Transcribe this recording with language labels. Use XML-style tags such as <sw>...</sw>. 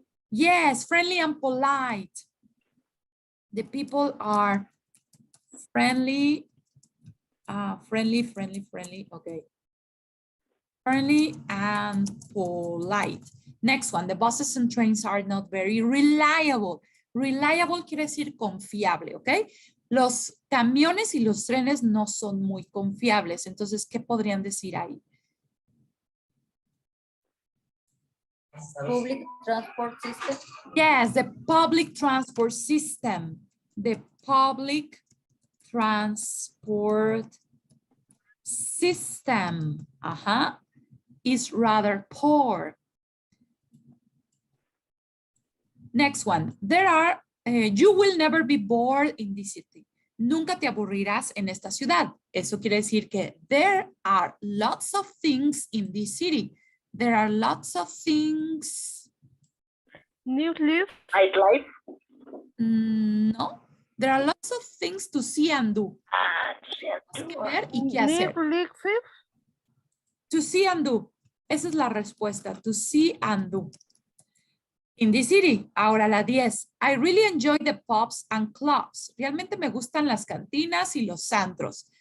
<en>Yes, friendly and polite. The people are friendly, friendly, okay. Friendly and polite. Next one, the buses and trains are not very reliable.</en> <es>Reliable quiere decir confiable, ¿ok? Los camiones y los trenes no son muy confiables. Entonces, ¿qué podrían decir ahí?</es> <en>Public transport system. Yes, the public transport system. The public transport system is rather poor. Next one. There are, you will never be bored in this city.</en> <es>Nunca te aburrirás en esta ciudad. Eso quiere decir que</es> <en>there are lots of things in this city. There are lots of things. Nightlife. Nightlife. No. There are lots of things to see and do.</en> <es>Que ver y qué hacer.</es> <en>Nightlife. To see and do.</en> <es>Esa es la respuesta.</es> <en>To see and do. In the city.</en> <es>Ahora la 10.</es> <en>I really enjoy the pubs and clubs.</en> <es>Realmente me gustan las cantinas y los antros.</es>